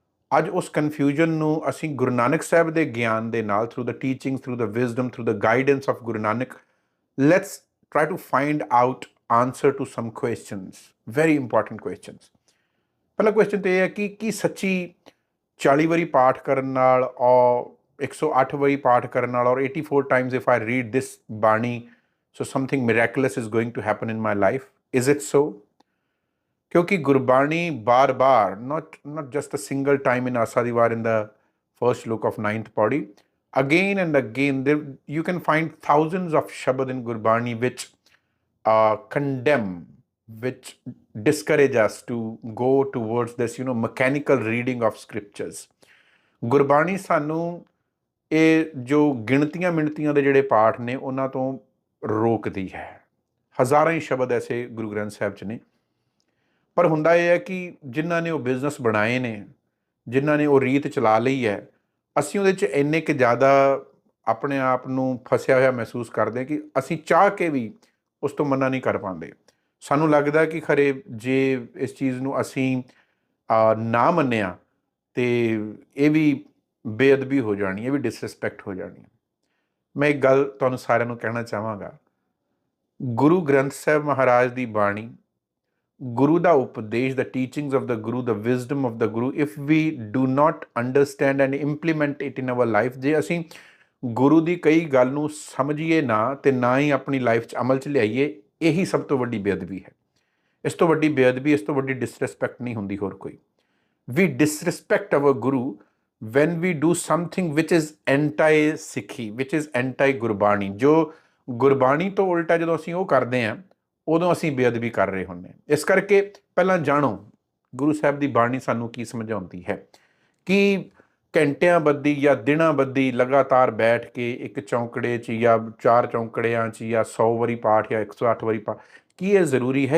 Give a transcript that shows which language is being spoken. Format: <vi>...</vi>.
<pa>ਅੱਜ ਉਸ ਕਨਫਿਊਜ਼ਨ ਨੂੰ ਅਸੀਂ ਗੁਰੂ ਨਾਨਕ ਸਾਹਿਬ ਦੇ ਗਿਆਨ ਦੇ ਨਾਲ,</pa> <en>Through the teaching, through the wisdom, through the guidance of Guru Nanak, let's try to find out answer to some questions, very important questions.</en> <pa>ਪਹਿਲਾ ਕੁਐਸਚਨ ਤਾਂ ਇਹ ਹੈ ਕਿ ਕੀ ਸੱਚੀ 40 ਵਾਰੀ ਪਾਠ ਕਰਨ ਨਾਲ ਔਰ 108 ਵਾਰੀ ਪਾਠ ਕਰਨ ਨਾਲ ਔਰ</pa> <en>84 times if I read this bani, so something miraculous is going to happen in my life? Is it so?</en> <pa>क्योंकि गुरबाणी बार बार,</pa> <en>not just a single time in Asa di Var in the first shlok of 9th pauri, again and again there you can find thousands of shabad in Gurbani which condemn, which discourage us to go towards this mechanical reading of scriptures।</en> <pa>Gurbani ਸਾਨੂੰ ਇਹ ਜੋ ਗਿਣਤੀਆਂ ਮਿਣਤੀਆਂ ਦੇ ਜਿਹੜੇ ਪਾਠ ਨੇ ਉਹਨਾਂ ਤੋਂ ਰੋਕਦੀ ਹੈ। ਹਜ਼ਾਰਾਂ ਹੀ ਸ਼ਬਦ ਐਸੇ ਗੁਰੂ ਗ੍ਰੰਥ ਸਾਹਿਬ 'ਚ ਨੇ, ਪਰ ਹੁੰਦਾ ਇਹ ਹੈ ਕਿ ਜਿਨ੍ਹਾਂ ਨੇ ਉਹ ਬਿਜ਼ਨਸ ਬਣਾਏ ਨੇ, ਜਿਨ੍ਹਾਂ ਨੇ ਉਹ ਰੀਤ ਚਲਾ ਲਈ ਹੈ, ਅਸੀਂ ਉਹਦੇ 'ਚ ਇੰਨੇ ਕੁ ਜ਼ਿਆਦਾ ਆਪਣੇ ਆਪ ਨੂੰ ਫਸਿਆ ਹੋਇਆ ਮਹਿਸੂਸ ਕਰਦੇ ਹਾਂ ਕਿ ਅਸੀਂ ਚਾਹ ਕੇ ਵੀ ਉਸ ਤੋਂ ਮਨਾ ਨਹੀਂ ਕਰ ਪਾਉਂਦੇ। ਸਾਨੂੰ ਲੱਗਦਾ ਕਿ ਖਰੇ ਜੇ ਇਸ ਚੀਜ਼ ਨੂੰ ਅਸੀਂ ਨਾ ਮੰਨਿਆ ਤੇ ਇਹ ਵੀ ਬੇਅਦਬੀ ਹੋ ਜਾਣੀ, ਇਹ ਵੀ ਡਿਸਰਿਸਪੈਕਟ ਹੋ ਜਾਣੀ। ਮੈਂ ਇੱਕ ਗੱਲ ਤੁਹਾਨੂੰ ਸਾਰਿਆਂ ਨੂੰ ਕਹਿਣਾ ਚਾਹਾਂਗਾ, ਗੁਰੂ ਗ੍ਰੰਥ ਸਾਹਿਬ ਮਹਾਰਾਜ ਦੀ ਬਾਣੀ, ਗੁਰੂ ਦਾ ਉਪਦੇਸ਼,</pa> <en>the teachings of the Guru, the wisdom of the Guru, if we do not understand and implement it in our life,</en> <pa>ਜੇ ਅਸੀਂ ਗੁਰੂ ਦੀ ਕਈ ਗੱਲ ਨੂੰ ਸਮਝੀਏ ਨਾ ਤੇ ਨਾ ਹੀ ਆਪਣੀ ਲਾਈਫ 'ਚ ਅਮਲ 'ਚ ਲਿਆਈਏ, ਇਹੀ ਸਭ ਤੋਂ ਵੱਡੀ ਬੇਅਦਬੀ ਹੈ। ਇਸ ਤੋਂ ਵੱਡੀ ਬੇਅਦਬੀ, ਇਸ ਤੋਂ ਵੱਡੀ ਡਿਸਰਿਸਪੈਕਟ ਨਹੀਂ ਹੁੰਦੀ ਹੋਰ ਕੋਈ।</pa> <en>we disrespect our Guru when we do something which is anti</en> <pa>ਸਿੱਖੀ,</pa> <en>which is anti Gurbani.</en> <pa>ਜੋ ਗੁਰਬਾਣੀ ਤੋਂ ਉਲਟਾ ਜਦੋਂ ਅਸੀਂ ਉਹ ਕਰਦੇ ਹਾਂ, ਉਦੋਂ ਅਸੀਂ ਬੇਅਦਬੀ ਕਰ ਰਹੇ ਹੁੰਦੇ ਹਾਂ। ਇਸ ਕਰਕੇ ਪਹਿਲਾਂ ਜਾਣੋ ਗੁਰੂ ਸਾਹਿਬ ਦੀ ਬਾਣੀ ਸਾਨੂੰ ਕੀ ਸਮਝਾਉਂਦੀ ਹੈ। ਕਿ ਘੰਟਿਆਂ ਬੱਧੀ ਜਾਂ ਦਿਨਾਂ ਬੱਧੀ ਲਗਾਤਾਰ ਬੈਠ ਕੇ ਇੱਕ ਚੌਂਕੜੇ 'ਚ ਜਾਂ 4 ਚੌਂਕੜਿਆਂ 'ਚ ਜਾਂ 100 ਵਾਰੀ ਪਾਠ ਜਾਂ 108 ਵਾਰੀ ਪਾਠ, ਕੀ ਇਹ ਜ਼ਰੂਰੀ ਹੈ?</pa>